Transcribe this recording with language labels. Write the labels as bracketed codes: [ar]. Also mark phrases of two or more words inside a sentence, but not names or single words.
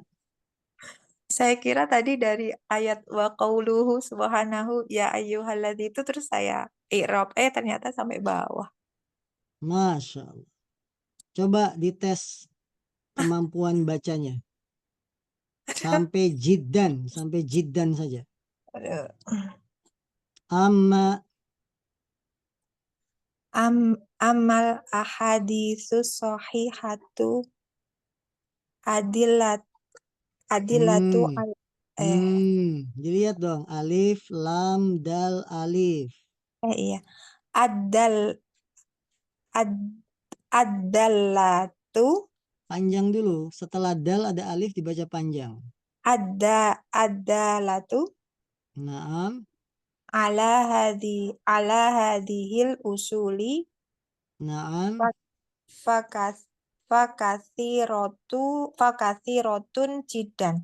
[id] Saya kira tadi dari ayat [ar] وقوله سبحانه يا أيها الذي [id] itu terus saya i'rab ternyata sampai bawah. [ar] ما شاء الله. [id] Coba dites kemampuan bacanya. Sampai jiddan saja. [ar] Amma أما الأحاديث الصحيحة الأدلة [id] Dilihat dong. Alif, lam, dal, alif. Iya. [ar] الدال الدالة. [id] Panjang dulu. Setelah dal ada alif dibaca panjang. [ar] Ad-dallatu. Naam. على هذه الأصول. Naam. فكثيرة جدا.